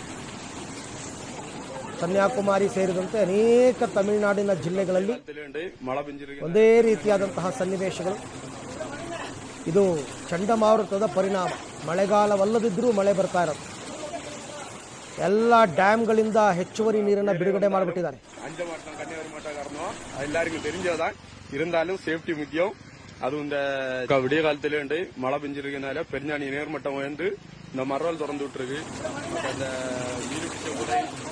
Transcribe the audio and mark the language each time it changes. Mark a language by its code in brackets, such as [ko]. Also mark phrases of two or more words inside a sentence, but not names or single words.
[kn] ಕನ್ಯಾಕುಮಾರಿ ಸೇರಿದಂತೆ ಅನೇಕ ತಮಿಳುನಾಡಿನ ಜಿಲ್ಲೆಗಳಲ್ಲಿ ಒಂದೇ ರೀತಿಯಾದಂತಹ ಸನ್ನಿವೇಶಗಳು. ಇದು ಚಂಡಮಾರುತದ ಪರಿಣಾಮ. ಮಳೆಗಾಲವಲ್ಲದಿದ್ದರೂ ಮಳೆ ಬರ್ತಾ ಇರೋದು. ಎಲ್ಲ ಡ್ಯಾಮ್ಗಳಿಂದ ಹೆಚ್ಚುವರಿ ನೀರನ್ನು ಬಿಡುಗಡೆ ಮಾಡಿಬಿಟ್ಟಿದ್ದಾರೆ. [ta] அது இந்த விடிய காலத்திலே உண்டு மழை பெஞ்சிருக்கனால பெருஞ்சாணி நீர்மட்டம் உயர்ந்து இந்த மரல் திறந்து விட்டுருக்கு. அந்த நீர்பிடிச்ச உரை